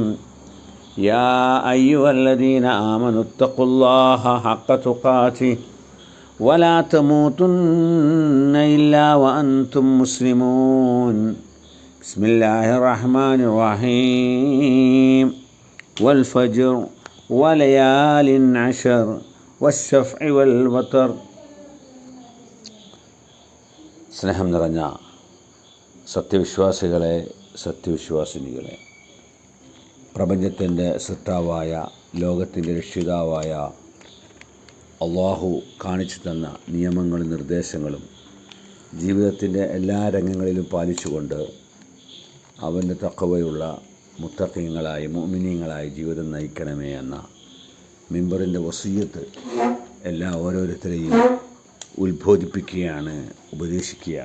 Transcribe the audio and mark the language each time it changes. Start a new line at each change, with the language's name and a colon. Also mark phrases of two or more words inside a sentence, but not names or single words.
Arabic: يا أيها الذين آمنوا اتقوا الله حق تقاته ولا تموتن إلا وأنتم مسلمون. بسم الله الرحمن الرحيم. والفجر وليال عشر والشفع والوتر.
Malayalam: സ്നേഹം നിറഞ്ഞ സത്യവിശ്വാസികളെ, സത്യവിശ്വാസിനികളെ, പ്രപഞ്ചത്തിൻ്റെ സൃഷ്ടാവായ, ലോകത്തിൻ്റെ രക്ഷിതാവായ അള്ളാഹു കാണിച്ചു തന്ന നിയമങ്ങളും നിർദ്ദേശങ്ങളും ജീവിതത്തിൻ്റെ എല്ലാ രംഗങ്ങളിലും പാലിച്ചുകൊണ്ട് അവൻ്റെ തഖ്വയുള്ള മുത്തഖീങ്ങളായി, മുഅ്മിനീങ്ങളായി ജീവിതം നയിക്കണമേ എന്ന മിമ്പറിൻ്റെ വസിയ്യത്ത് എല്ലാ ഓരോരുത്തരെയും ഉത്ബോധിപ്പിക്കുകയാണ്, ഉപദേശിക്കുകയാണ്.